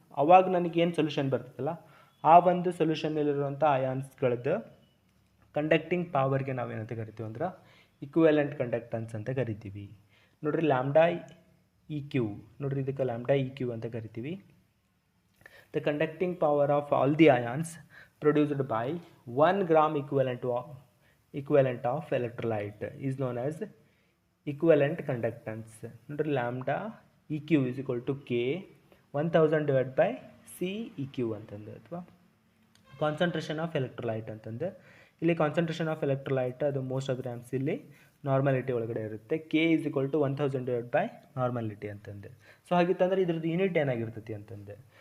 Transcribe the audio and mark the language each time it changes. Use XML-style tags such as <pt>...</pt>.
<kn>ಅವಾಗ ನನಗೇನು ಸೊಲ್ಯೂಷನ್ ಬರ್ತದಲ್ಲ, ಆ ಒಂದು ಸೊಲ್ಯೂಷನ್ನಲ್ಲಿರುವಂಥ ಅಯಾನ್ಸ್ಗಳದ್ದು ಕಂಡಕ್ಟಿಂಗ್ ಪವರ್ಗೆ ನಾವೇನಂತ ಕರಿತೀವಿ ಅಂದ್ರೆ ಇಕ್ವಿವ್ಯಾಲೆಂಟ್ ಕಂಡಕ್ಟನ್ಸ್ ಅಂತ ಕರಿತೀವಿ. ನೋಡಿರಿ, ಲ್ಯಾಂಬ್ಡಾ ಇ ಕ್ಯೂ, ನೋಡಿರಿ ಇದಕ್ಕೆ ಲ್ಯಾಂಬ್ಡಾ ಇ ಕ್ಯೂ ಅಂತ ಕರಿತೀವಿ.</kn> <en>The conducting power of all the ions produced by 1 gram equivalent of electrolyte is known as equivalent conductance. ನೋಡ್ರಿ, lambda E Q is equal to K 1000 divide by C E Q ಅಂತಂದು, ಅಥವಾ concentration of electrolyte ಅಂತಂದು.</en> <kn>ಇಲ್ಲಿ concentration of electrolyte ಅದು most of the times ಇಲ್ಲಿ ನಾರ್ಮಾಲಿಟಿ ಒಳಗಡೆ ಇರುತ್ತೆ.</kn> <en>K is equal to 1000 divide by normality</en> <kn>ಅಂತಂದು. ಸೊ ಹಾಗಿತ್ತಂದ್ರೆ ಇದ್ರದ್ದು ಯೂನಿಟ್ ಏನಾಗಿರ್ತೈತಿ ಅಂತಂದೆ.</kn>